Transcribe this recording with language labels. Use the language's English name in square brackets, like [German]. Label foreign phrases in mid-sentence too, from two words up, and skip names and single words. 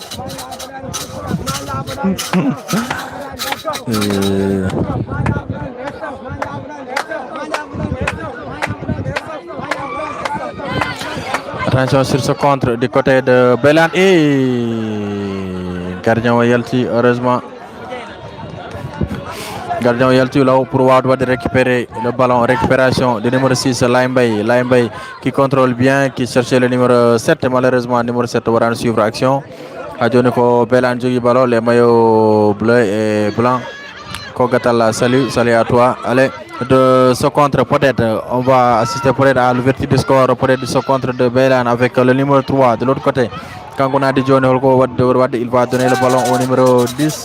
[French] Attention sur ce contre du côté de Belan et gardien Yalti, heureusement. Gardien Yalti là pour récupérer le ballon. Récupération du numéro 6, Laimbay qui contrôle bien, qui cherchait le numéro 7. Malheureusement, le numéro 7 va suivre action. [Fula] Adjoniko Belan jogi ballon, [French] les maillots bleus et blancs. Kogatala, salut à toi. Allez, de ce contre, peut-être, on va assister peut-être à l'ouverture du score, peut-être de ce contre de Belan avec le numéro 3 de l'autre côté. Quand on a dit John Holko, il va donner le ballon au numéro 10.